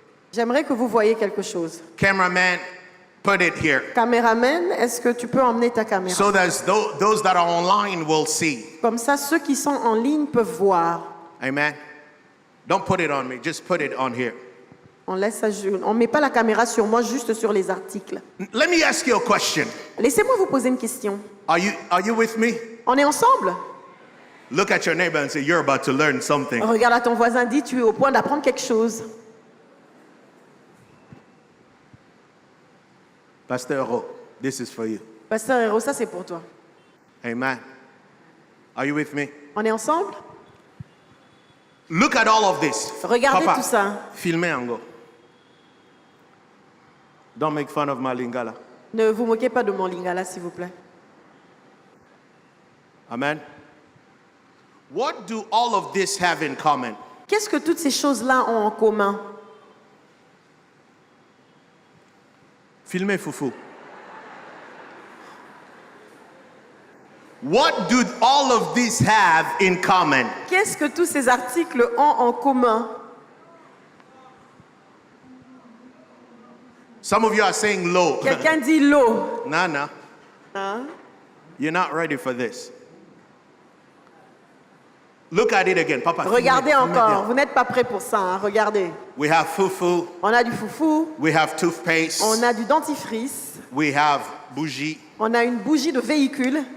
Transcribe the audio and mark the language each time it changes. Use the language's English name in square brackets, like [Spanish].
[French] J'aimerais que vous voyiez quelque chose. [English] Cameraman, put it here. [French] Caméraman, est-ce que tu peux emmener ta caméra? [English] So that those that are online will see. [French] Comme ça, ceux qui sont en ligne peuvent voir. [English] Amen. Don't put it on me, just put it on here. [French] On ne met pas la caméra sur moi, juste sur les articles. [English] Let me ask you a question. [French] Laissez-moi vous poser une question. [English] Are you with me? [French] On est ensemble? [English] Look at your neighbor and say, you're about to learn something. [French] Regarde à ton voisin, dis, tu es au point d'apprendre quelque chose. [English] Pastor Ro, this is for you. [French] Pasteur Héros, ça c'est pour toi. [English] Amen. Are you with me? [French] On est ensemble? [English] Look at all of this. [French] Regardez Papa, tout ça. filmez en go. [English] Don't make fun of my lingala. [French] Ne vous moquez pas de mon lingala, s'il vous plaît. [English] Amen. What do all of this have in common? [French] Qu'est-ce que toutes ces choses-là ont en commun? Filmez Foufou. [English] What do all of these have in common? [French] Qu'est-ce que tous ces articles ont en commun? [English] Some of you are saying low. [French] Quelqu'un dit l'eau. [English] Nana, Hein? you're not ready for this. Look at it again, Papa. [French] Regardez filmez, filmez encore. bien. Vous n'êtes pas prêts pour ça. Hein? Regardez. [English] We have fufu. [French] On a du foufou. [English] We have toothpaste. [French] On a du dentifrice. [English] We have bougie. [French] On a une bougie de véhicule.